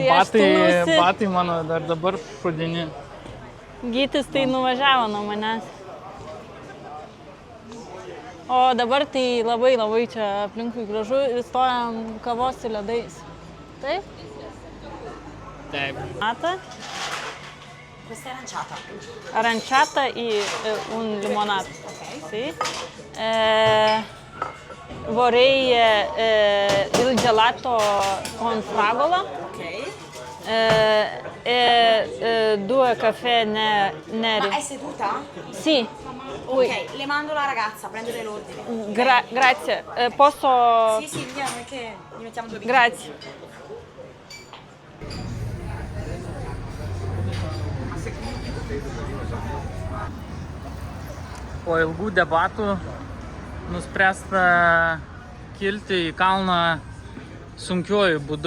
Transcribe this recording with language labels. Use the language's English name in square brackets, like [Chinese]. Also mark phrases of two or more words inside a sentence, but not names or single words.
[Lithuanian] batai mano dar dabar šudini. Gytis tai nuvažiavo nuo manęs. O dabar tai labai čia aplinkui gražu ir stojam kavos su ledais. Taip? Taip. Mata? [Italian] Questa è aranciata. Aranciata e un limonato. Ok. Sì. Vorrei il gelato con fragola. Ok. Due caffè neri. Ma è seduta? Sì. Ok, le mando la ragazza, prendere l'ordine. Grazie. Posso... Sì, sì, via, non è che gli mettiamo 2 bicchieri. Grazie. [Lithuanian] Po ilgų debatų nuspręsta kilti į kalną sunkiuoju būdu.